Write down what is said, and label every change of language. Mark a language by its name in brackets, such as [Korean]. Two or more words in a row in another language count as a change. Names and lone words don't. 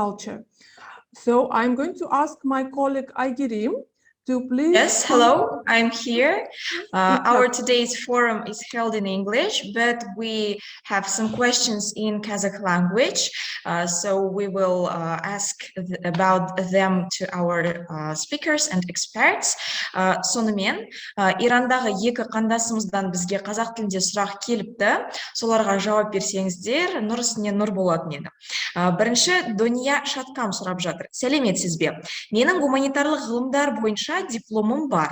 [English] So I'm going to ask my colleague Aygirim to please. Yes, hello, I'm here. Our today's forum is held in English, but we have some questions in Kazakh language. So we will ask about them to our speakers and experts. [Kazakh] Сонымен, Ирандағы екі қандасымыздан бізге қазақ тілінде сұрақ келіпті. Соларға жауап берсеңіздер, нұр үстіне нұр болатын еді. Бірінші, Дония Шаткам сұрап жатыр. Сәлеметсіз бе? Менің гуманитарлық ғылымдар бойынша дипломым бар.